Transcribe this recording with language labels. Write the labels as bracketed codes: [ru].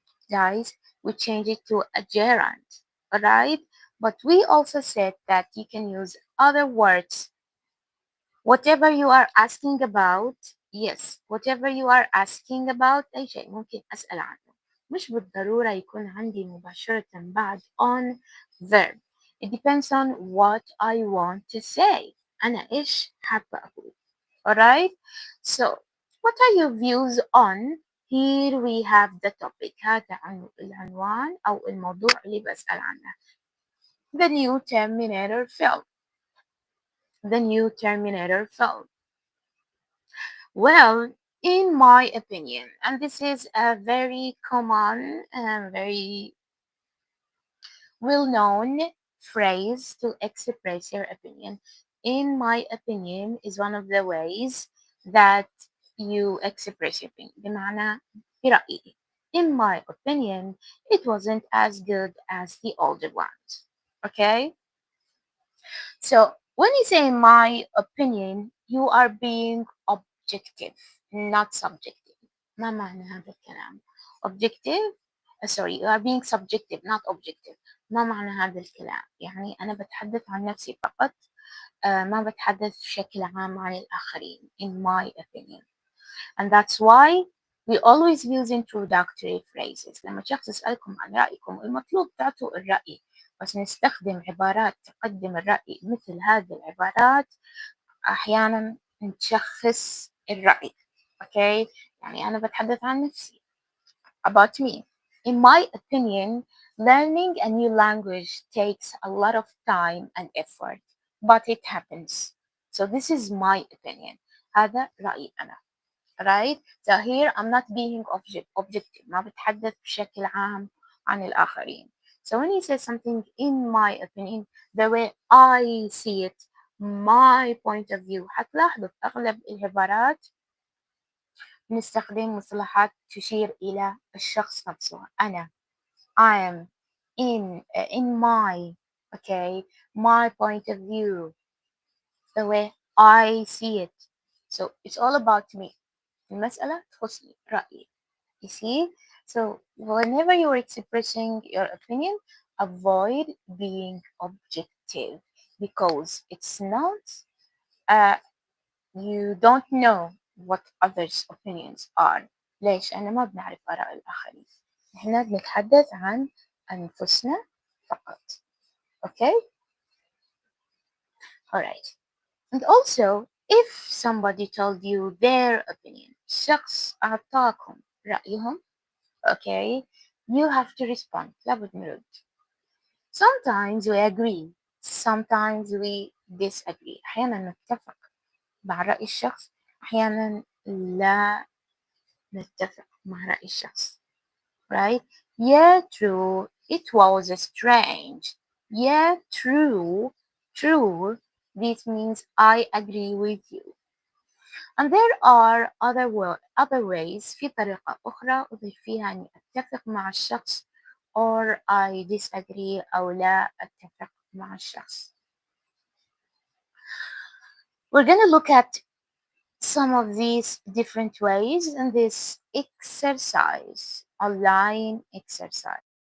[en] Guys, we change it to a gerund, alright? But we also said that you can use other words. Whatever you are asking about, yes, whatever you are asking about [ar] أي شيء ممكن أسأل عنه. مش بالضرورة يكون عندي مباشرة بعد [en] on verb. It depends on what I want to say. [ar] أنا إيش حابة أقول. Alright? [en] So, what are your views on? Here we have the topic. [ar] هذا العنوان أو الموضوع اللي بسأل عنه. [en] The new Terminator film. The new Terminator film. Well, in my opinion, and this is a very common and very well known phrase to express your opinion. In my opinion, is one of the ways that you express your opinion. [ar] بمعنى برأيي. [en] In my opinion, it wasn't as good as the older ones. Okay? So when you say my opinion, you are being objective, not subjective. [ar] ما معنى هذا الكلام؟ [en] Objective sorry you are being subjective not objective. [ar] ما معنى هذا الكلام؟ يعني أنا بتحدث عن نفسي فقط ما بتحدث بشكل عام عن الآخرين [en] in my opinion and that's why We always use introductory phrases. [ar] لما شخص يسألكم عن رأيكم المطلوب تعطوا الرأي، بس نستخدم عبارات تقدم الرأي مثل هذه العبارات أحيانا نشخص الرأي. أوكي، يعني أنا بتحدث عن نفسي. [en] About me. In my opinion, learning a new language takes a lot of time and effort, but it happens. So this is my opinion. [ar] هذا رأيي أنا. [en] Right? So here I'm not being objective. [ar] ما بتحدث بشكل عام عن الآخرين. [en] So when you say something in my opinion, the way I see it, my point of view، [ar] حتلاحظوا في أغلب العبارات نستخدم مصطلحات تشير إلى الشخص نفسه. [en] أنا I am in my okay my point of view the way I see it. So it's all about me. [ar] المسألة تخصني رأيي. [en] You see? So whenever you're expressing your opinion, avoid being objective because it's not uh, you don't know what others' opinions are. [ar] ليش؟ أنا ما بنعرف آراء الآخرين. إحنا بنتحدث عن أنفسنا فقط. [en] Okay? Alright. And also, if somebody told you their opinion, [ar] شخص أعطاكم رأيهم, [en] okay, you have to respond. [ar] لابد نرد. [en] Sometimes we agree, sometimes we disagree. [ar] أحيانا نتفق مع رأي الشخص، أحيانا لا نتفق مع رأي الشخص. [en] Right? Yeah, true. It was strange. Yeah, true. True. This means I agree with you. And there are other ways. [ar] في طريقة أخرى أضيف فيها أني أتفق مع الشخص [en] or I disagree [ar] أو لا أتفق مع الشخص. [en] We're going to look at some of these different ways in this exercise, online exercise.